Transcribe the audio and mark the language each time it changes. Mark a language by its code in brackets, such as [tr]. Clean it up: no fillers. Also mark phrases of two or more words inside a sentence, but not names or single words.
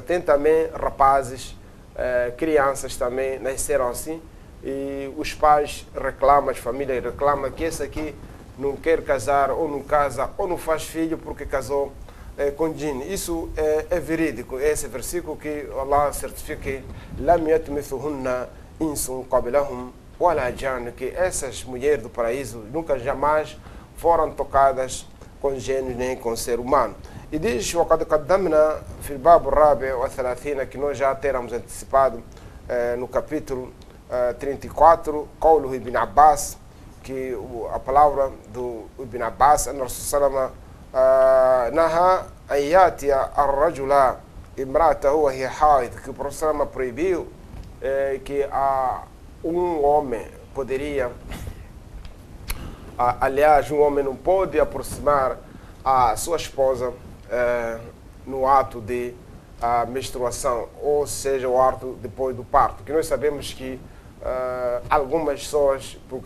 [pt] Tem também rapazes, crianças também nasceram assim e os pais reclamam, as famílias reclamam que esse aqui não quer casar ou não casa ou não faz filho porque casou com Jinn. Isso é verídico. Esse versículo que Allah certifica que [ar] لَمْ يَتْمِثُهُنَّ إِنْسٌ قَبْلَهُمْ وَلَا جَانٌ, [pt] que essas mulheres do paraíso nunca jamais foram tocadas com gênios nem com ser humano. E diz [ar] وقد قدمنا في الباب الرابع والثلاثين, [pt] que nós já teremos antecipado no capítulo 34, [ar] قوله ابن عباس, [pt] que a palavra do Ibn Abbas, [ar] أن الرسول صلى الله عليه وسلم نهى أن يأتي الرجل امرأته وهي حائض, [pt] que o professor proibiu que homem poderia, aliás, um homem não pode aproximar a sua esposa no ato de menstruação, ou seja, o ato depois do parto, que nós sabemos que algumas pessoas, por